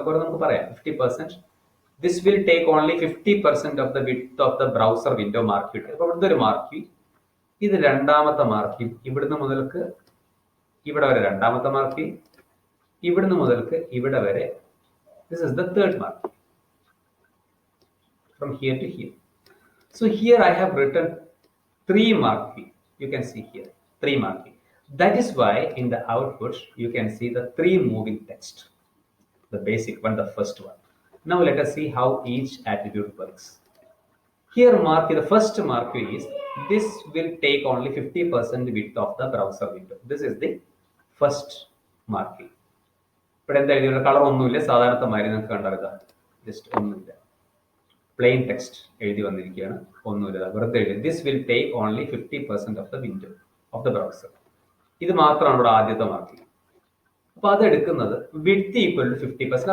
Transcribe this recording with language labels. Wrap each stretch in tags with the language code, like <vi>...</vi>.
<ml>അപ്പോൾ നമുക്ക് പറയാം</ml> <en>50%. This will take only 50% of the width of the browser window mark tag.</en> <ml>അപ്പോൾ ഇവിടുത്തെ ഒരു മാർക്ക്, ഇത് രണ്ടാമത്തെ മാർക്ക്, ഇവിടുന്ന് മുതൽക്ക് ഇവിടെ വരെ രണ്ടാമത്തെ മാർക്ക്, ഇവിടുന്ന് മുതൽക്ക് ഇവിടെ വരെ</ml> <en>This is the third mark. From here to here. So here I have written 3 marking. You can see here 3 marking. That is why in the output you can see the 3 moving text. The basic one, the first one. Now let us see how each attribute works. Here the first mark is this will take only 50% width of the browser window. This is the first marking. But in the color</en> <ml>ഒന്നുമില്ല, സാധാരണത്തെ മാതിരി നിങ്ങൾക്ക് കണ്ടറിയാ, just ഒന്നുമില്ല, plain text എഴുതി വന്നിരിക്കുകയാണ്, ഒന്നുമില്ല, വെറുതെ എഴുതി.</ml> <en>This will take only 50% of the window of the browser.</en> <ml>ഇത് മാത്രമാണ് ഇവിടെ ആദ്യത്തെ മാർക്ക്. അപ്പൊ അത് എടുക്കുന്നത് വിഡ്ത്ത് ഈക്വൽ ടു 50%.</ml>